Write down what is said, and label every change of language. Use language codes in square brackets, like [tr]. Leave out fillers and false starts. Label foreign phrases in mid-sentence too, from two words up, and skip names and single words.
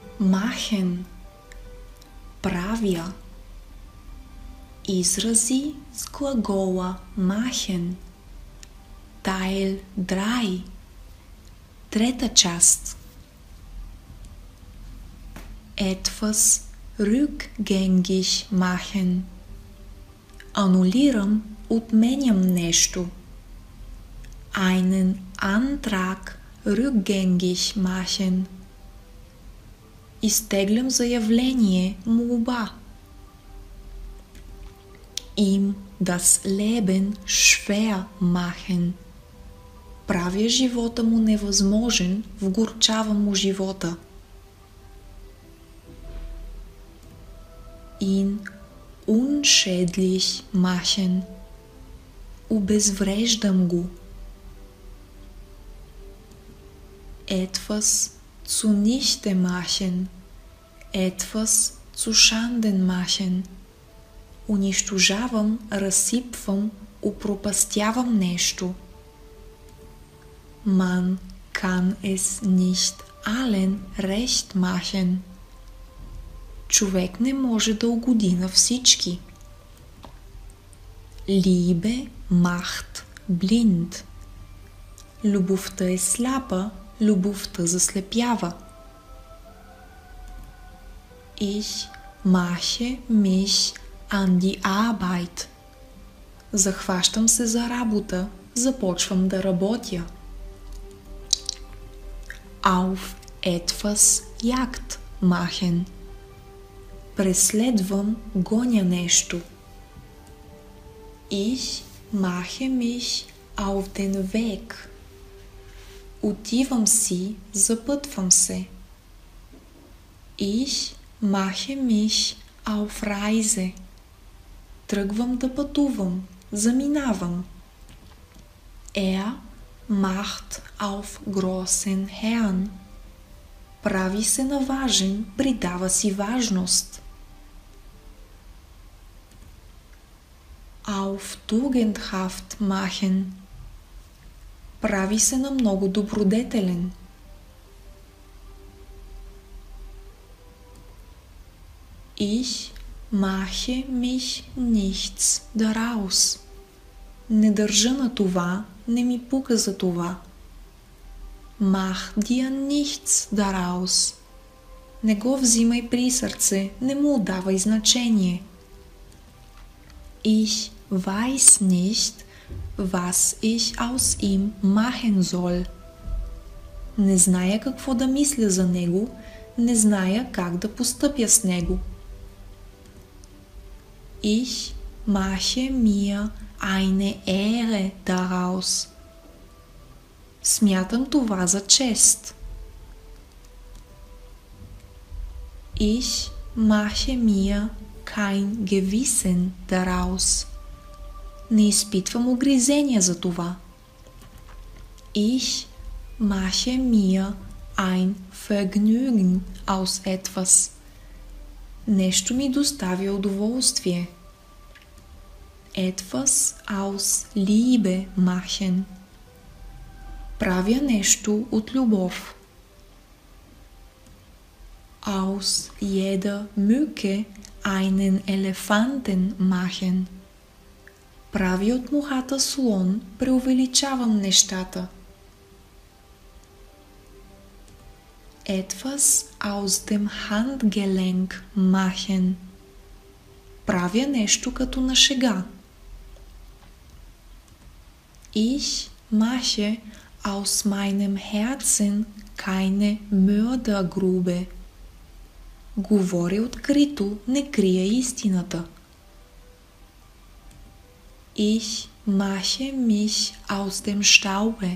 [de] machen, [bg] правя. Изрази с глагола machen. [de] Teil 3. [bg] Трета част. [de] Etwas rückgängig machen. [bg] Анулирам, отменям нещо. [de] Einen Antrag rückgängig machen. [bg] Изтеглям заявление, молба. [de] Ihm das Leben schwer machen. [bg] Правя живота му невъзможен, вгорчавам му живота. [de] Ihn unschädlich machen. [bg] Обезвреждам го. [de] Etwas zunichte machen. Etwas zu Schanden machen. [bg] Унищожавам, разсипвам, упропастявам нещо. [de] Man kann es nicht allen recht machen. [bg] Човек не може да угоди на всички. [de] Liebe macht blind. [bg] Любовта е сляпа, любовта заслепява. [de] Ich mache mich an die Arbeit. [bg] Захващам се за работа, започвам да работя. [de] Auf etwas Jagd machen. [bg] Преследвам, гоня нещо. [de] Ich mache mich auf den Weg. [bg] Отивам си, запътвам се. [de] Ich mache mich auf Reise. [bg] Тръгвам да пътувам, заминавам. [de] Er macht auf großen Herrn. [bg] Прави се на важен, придава си важност. [de] Auf tugendhaft machen. [bg] Прави се на много добродетелен. [de] Ich mache mich nichts daraus. [bg] Не държа на това, не ми пука за това. [de] Mach dir nichts daraus. [bg] Не го взимай при сърце, не му отдавай значение. [de] Ich weiß nicht, was ich aus ihm machen soll. [bg] Не зная какво да мисля за него, не зная как да постъпя с него. [de] Ich mache mir eine Ehre daraus. [bg] Смятам това за чест. [de] Ich mache mir kein Gewissen daraus. [bg] Не изпитвам угризения за това. [de] Ich mache mir ein Vergnügen aus etwas. [bg] Нещо ми доставя удоволствие. [de] Etwas aus Liebe machen. [bg] Правя нещо от любов. [de] Aus jeder Mücke einen Elefanten machen. [bg] Прави от мухата слон, преувеличавам нещата. [de] Etwas aus dem Handgelenk machen. [bg] Правя нещо като на шега. [de] Ich mache aus meinem Herzen keine Mördergrube. [bg] Говоря открито, не крия истината. [de] Ich mache mich aus dem Staube.